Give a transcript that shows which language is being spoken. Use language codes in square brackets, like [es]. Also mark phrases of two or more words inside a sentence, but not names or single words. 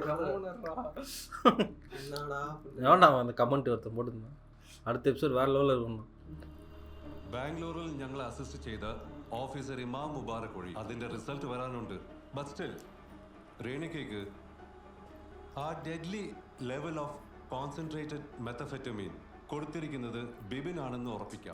[ta] ஏன்டா அந்த கமெண்ட் ஒருத்தன் போட்டுருந்தான், அடுத்த எபிசோட் வேற லெவலில் இருக்கணும். [ml] ബാംഗ്ലൂരിൽ ഞങ്ങൾ അസിസ്റ്റ് ചെയ്ത ഓഫീസർ ഇമാം മുബാറക് വഴി അതിന്റെ റിസൾട്ട് വരാനുണ്ട്. [en] but still [ml] രേണുകയ്ക്ക് ആ [en] deadly level of concentrated methamphetamine [ml] കൊടുത്തിരിക്കുന്നത് ബിബിൻ ആണെന്ന് ഉറപ്പിക്കാം.